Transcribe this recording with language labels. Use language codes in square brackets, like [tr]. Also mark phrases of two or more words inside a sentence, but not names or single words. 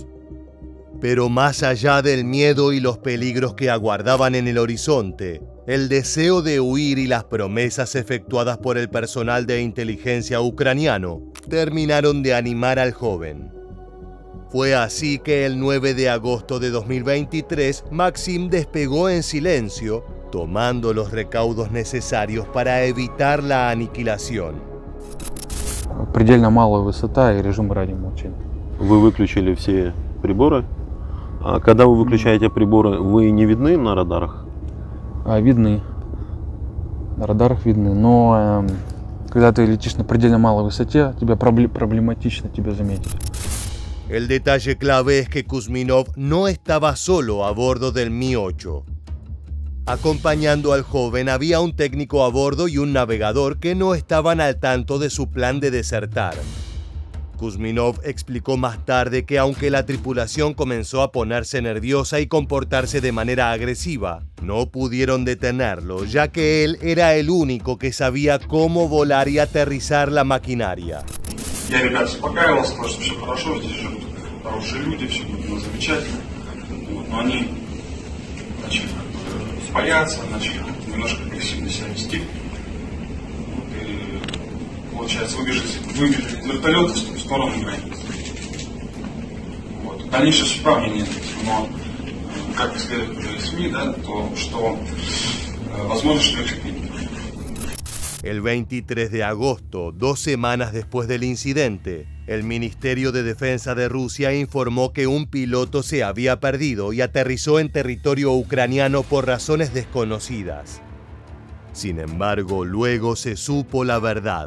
[es] Pero más allá del miedo y los peligros que aguardaban en el horizonte, el deseo de huir y las promesas efectuadas por el personal de inteligencia ucraniano terminaron de animar al joven. Fue así que el 9 de agosto de 2023, Максим despegó en silencio, tomando los recaudos necesarios para evitar la aniquilación. [ru] Предельно малая высота и режим раннего молчания. Вы выключили все приборы. А когда вы выключаете приборы, вы не видны на радарах? Видны. На радарах видны, но когда ты летишь на предельно малой высоте, тебе проблематично тебя заметить. [es] El detalle clave es que Kuzminov no estaba solo a bordo del Mi-8. Acompañando al joven había un técnico a bordo y un navegador que no estaban al tanto de su plan de desertar. Kuzminov explicó más tarde que aunque la tripulación comenzó a ponerse nerviosa y comportarse de manera agresiva, no pudieron detenerlo, ya que él era el único que sabía cómo volar y aterrizar la maquinaria. [ru] Я, ребят, успокаивался, просто все хорошо, здесь живут хорошие люди, все было замечательно. Вот, но они начали бояться, начали немножко агрессивно себя вести. Вот, и, получается, выбежали из вертолета в сторону границы. Вот. Дальнейшая судьба мне нет, но как следует из СМИ, да, то что возможно, что их нет. [es] El 23 de agosto, 2 semanas después del incidente, el Ministerio de Defensa de Rusia informó que un piloto se había perdido y aterrizó en territorio ucraniano por razones desconocidas. Sin embargo, luego se supo la verdad.